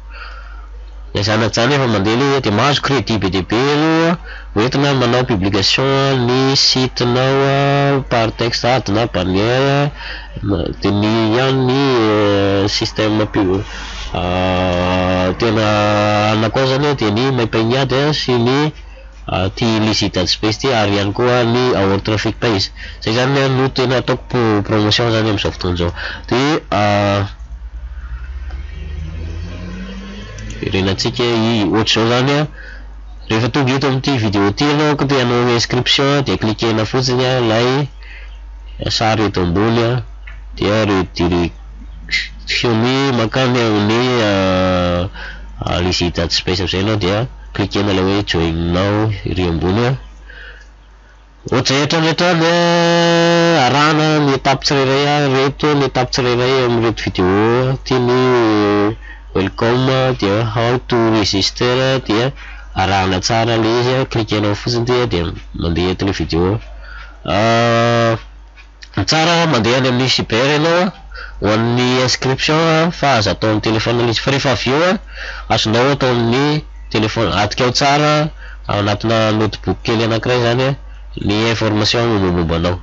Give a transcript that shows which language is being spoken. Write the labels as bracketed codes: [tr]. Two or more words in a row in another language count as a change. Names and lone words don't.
[mg] Zany efa mandeha le de mahazo crédit be dia be aloha, hoentina manao publication ny site-nao [fr] par texte [mg] na bannière, de ny ihany ny système tena anakao zany de ny maim-paigniady sy ny ty Lizzy Space ty, ary ihany koa ny [en] our traffic page. [mg] Zay zany no tena ataoko promotion zany am'izao fotoana zao. De irenatsika ohatr'izao zany a, rehefa tonga eto amin'ity vidéo ty anao ka de anao inscription, de cliquena fotsiny a lay sary eto ambony a, dia redirection makany amin'ny Lizzy Space am'izay anao, dia cliquena le hoe [en] join now [mg] iry ambony a. Ohatr'izay hatrany arahana ny étape tsirairay reto, ny étape tsirairay amin'reto vidéo tiany welcome, dia [en] how to register, [mg] dia arahana tsara le izy, cliquenao fotsiny dia mandeha eto le vidéo. Tsara mandeha any amin'ny cyber ianao ho an'ny inscription fa azo atao amin'ny téléphone le izy, fa rehefa avy eo azonao atao amin'ny téléphone, atikao tsara anatina notebook kely anankiray zany ny information mombamombanao.